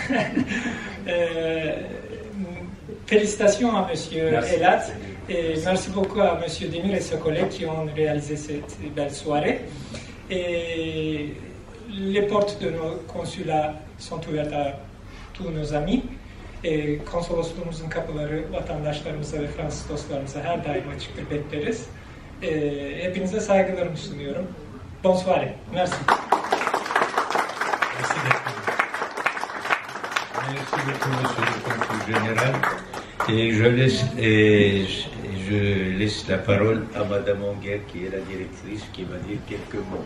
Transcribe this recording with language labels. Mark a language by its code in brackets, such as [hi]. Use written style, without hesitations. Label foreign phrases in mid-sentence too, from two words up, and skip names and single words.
[fr] Félicitations à M. Elat et merci beaucoup à M. Demir et ses collègues qui ont réalisé cette belle soirée. Et les portes de nos consulats sont ouvertes à tous nos amis. [tr] Konsolosluğumuzun kapıları vatandaşlarımıza ve Fransız dostlarımıza her daim açıktır, bekleriz. Hepinize saygılarımı sunuyorum. [fr] Bonne soirée. Merci. Merci beaucoup, Monsieur le Consul Général. Et je laisse la parole à Madame Onguer, qui est la directrice, qui va dire quelques mots.